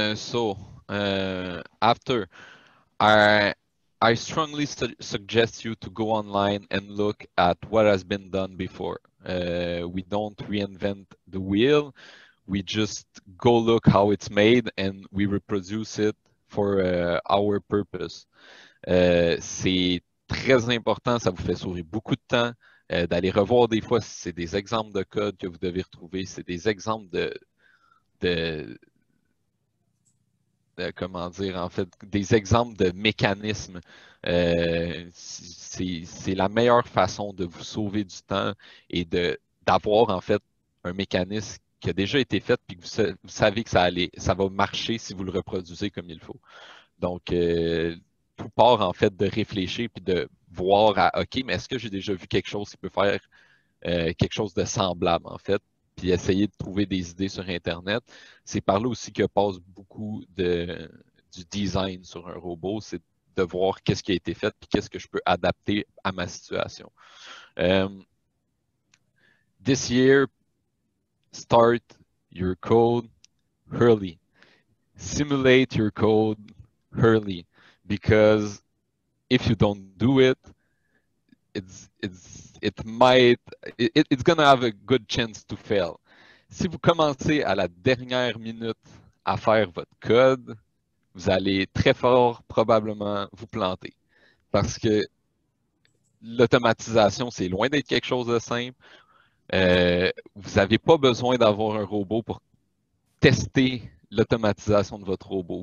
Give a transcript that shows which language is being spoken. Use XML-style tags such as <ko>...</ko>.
<en>After, I strongly suggest you to go online and look at what has been done before. We don't reinvent the wheel. We just go look how it's made and we reproduce it for our purpose.</en> <fr>C'est très important, ça vous fait sauver beaucoup de temps, d'aller revoir des fois si c'est des exemples de code que vous devez retrouver, c'est des exemples comment dire, en fait, des exemples de mécanismes. C'est la meilleure façon de vous sauver du temps et d'avoir en fait un mécanisme qui a déjà été fait puis que vous savez que ça va marcher si vous le reproduisez comme il faut. Donc, tout part en fait de réfléchir puis de voir OK, mais est-ce que j'ai déjà vu quelque chose qui peut faire quelque chose de semblable en fait? Puis essayer de trouver des idées sur Internet. C'est par là aussi que passe beaucoup du design sur un robot, c'est de voir qu'est-ce qui a été fait puis qu'est-ce que je peux adapter à ma situation.</fr> <en>This year, start your code early. Simulate your code early, because if you don't do it, it's gonna have a good chance to fail.</en> <fr>Si vous commencez à la dernière minute à faire votre code, vous allez très fort probablement vous planter. Parce que l'automatisation, c'est loin d'être quelque chose de simple. Vous n'avez pas besoin d'avoir un robot pour tester l'automatisation de votre robot.</fr>